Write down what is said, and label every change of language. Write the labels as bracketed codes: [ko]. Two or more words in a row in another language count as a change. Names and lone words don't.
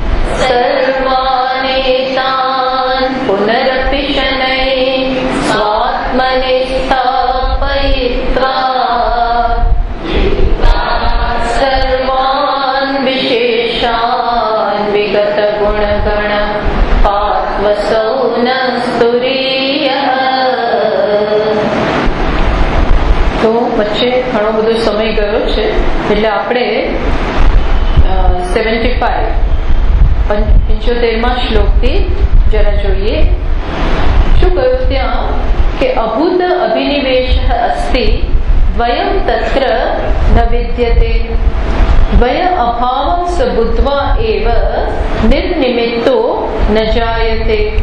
[sa] सर्वानेतान् पुनरपि शनैः स्वात्मनि स्थापयित्वा सर्वान् विशेषान् विगतगुणगण पात्वसौ न स्तुरीयः। [gu] તો વચ્ચે ઘણો બધો સમય ગયો છે એટલે આપણે 75 શ્લોકથી જરા જોઈએ શું કહ્યું ત્યાં કે [sa] અભૂત અભિનિવેશઃ અસ્તિ દ્વયં તત્ર ન વિદ્યતે દ્વય અભાવં સ બુદ્ધ્વા એવ નિર્નિમિત્તો ન જાયતે।